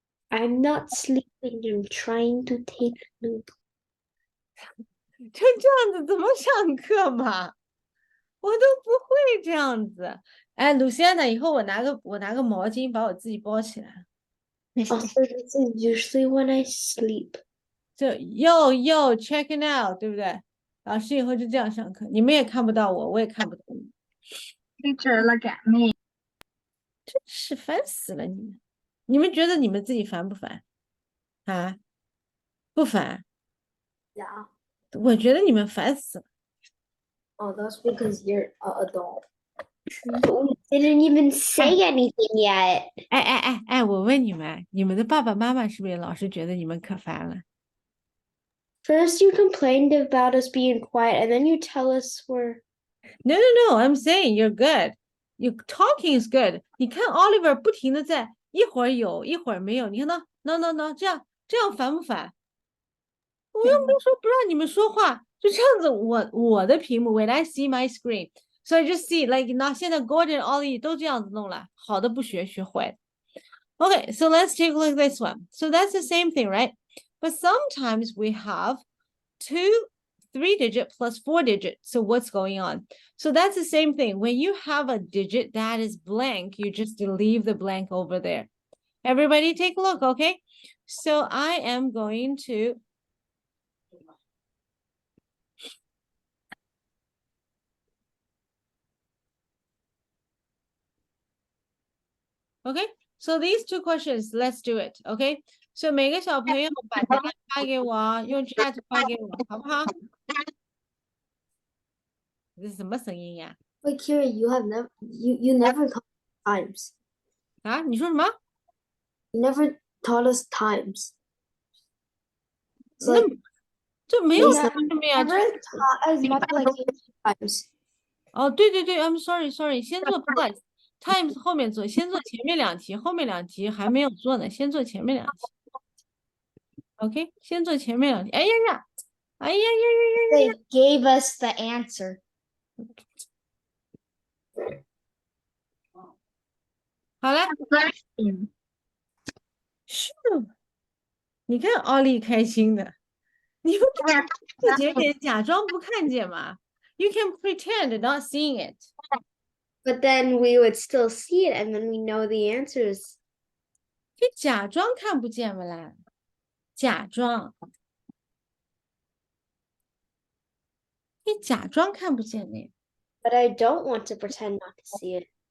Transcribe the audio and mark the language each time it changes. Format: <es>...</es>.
<en>I'm not sleeping. I'm trying to take notes.</en> <zh>就这样子怎么上课嘛？我都不会这样子。哎，鲁西安娜，以后我拿个毛巾把我自己包起来。</zh> <en>Also, this is usually when I sleep.</en> <zh>就</zh> <en>checking out，</en> <zh>对不对？老师以后就这样上课，你们也看不到我，我也看不到你，</zh> <en>Teacher, look at me.</en> <zh>真是烦死了你们！你们觉得你们自己烦不烦？啊？不烦？</zh> <en>Yeah.</en> <zh>我觉得你们烦死了。</zh> <en>Oh, that's because you're an adult. We didn't even say anything yet.</en> <zh>哎，我问你们，你们的爸爸妈妈是不是老是觉得你们可烦了？</zh> <en>First, you complained about us being quiet, and then you tell us we're. No, I'm saying you're good. You talking is good.</en> <zh>你看 Oliver 不停的在一会儿有一会儿没有，你看到 no，这样烦不烦？我又没说不让你们说话，就这样子。我的屏幕</zh> <en>when I see my screen, so I just see like</en> <zh>那现在 Gordon Ollie 都这样子弄了，好的不学，学坏。</zh> <en>Okay, so let's take a look at this one. So that's the same thing, right? But sometimes we have 3-digit plus 4-digit. So what's going on? So that's the same thing. When you have a digit that is blank, you just leave the blank over there. Everybody take a look, okay? So I am going to Okay, so these 2 questions, let's do it, okay?</en> <zh>So 每个小朋友把答案发给我，用 chat 发给我，好不好？这是什么声音呀？</zh> <en>Wait, Kira, you never taught times.</en> <zh>啊，你说什么？</zh> <en>You never taught us times. It's</en> <zh>那</zh> <en>like</en> <zh>这没有</zh> <en>you</en> <zh>什么呀？</zh> <en>never taught us multiplication times.</en> <zh>哦，对，</zh> <en>I'm sorry，</en> <zh>先做 plus times 后面做，先做前面2题，后面2题还没有做呢，先做前面2题。 OK， 先做前面2题。哎呀，</zh> <en>They gave us the answer.</en> <zh>好了，咻，你看奥利开心的，你不自己给假装不看见嘛 ？</zh> <en>You can pretend not seeing it. But then we would still see it and then we know the answers.</en> <zh>可以假装看不见嘛啦，假装，可以假装看不见的。</zh> <en>But I don't want to pretend not to see it.</en>